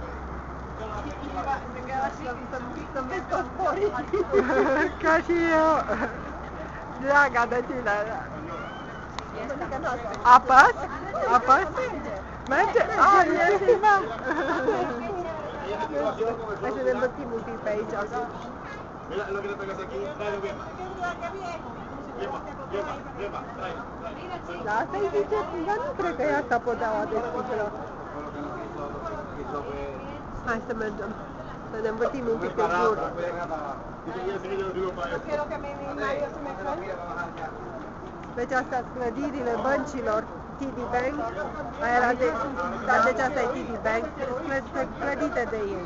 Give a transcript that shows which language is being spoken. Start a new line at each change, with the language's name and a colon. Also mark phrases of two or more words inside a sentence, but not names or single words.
Romanian: Să-mi vezi toți porii. Ca și eu. Draga de tine. Apăs? Apăs? Merge? Eu filmam. Hai să ne învârtim un pic pe aici.
Spanish: Mira lo que le pegas aquí, dale bien.
Romanian: Da, asta e zice, dar nu cred că e asta podeaua de sticlă. Hai să mergem, să ne învârtim un pic în jur. Deci astea sunt clădirile băncilor TD Bank, deci asta e TD Bank, sunt clădite de ei.